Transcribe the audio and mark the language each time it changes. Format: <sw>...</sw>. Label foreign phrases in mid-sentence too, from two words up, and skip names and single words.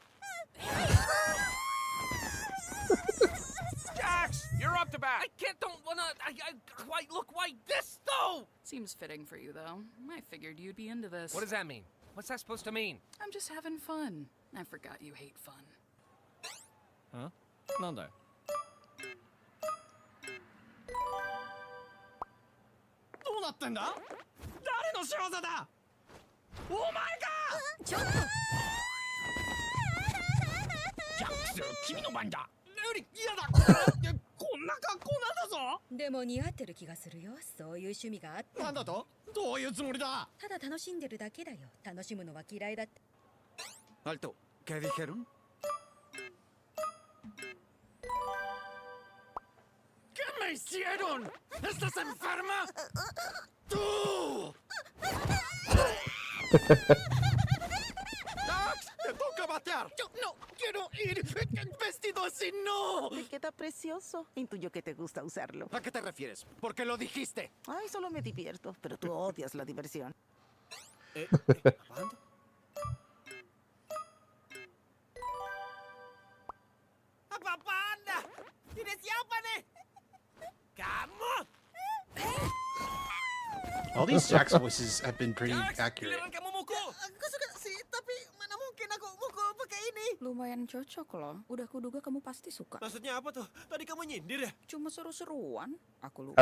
<en>Jax, you're up to bat. Don't wanna. Why look? Why this though? Seems fitting for you though. I figured you'd be into this. What does that mean? What's that supposed to mean? I'm just having fun. I forgot you hate fun. Huh? Nanda.</en> <ja>どうなってんだ？誰の仕業だ？お前か！ちょっと。ジャックス、君の番だ。ルリ、嫌だ。こんな格好なんだぞ。でも似合ってる気がするよ。そういう趣味があって。なんだと？どういうつもりだ？ただ楽しんでるだけだよ。楽しむのは嫌いだって。</ja> <es>Alto, ¿qué dijeron? ¿Qué me hicieron? ¿Estás enferma? ¡Tú! ¡Dax! ¡Te toca batear! ¡Yo no quiero ir vestido así, no! Te queda precioso. Intuyo que te gusta usarlo. ¿A qué te refieres? ¿Por qué lo dijiste? Ay, solo me divierto, pero tú odias la diversión. ¿Banda? ¡Banda! ¡Direciápane! ¡Camo!</es> <en>All these Jack's voices have been pretty accurate.</en> <id>Lumayan cocok loh. Udah kuduga kamu pasti suka. Maksudnya apa tuh? Tadi kamu nyindir ya? Cuma seru-seruan. Aku lupa.</id>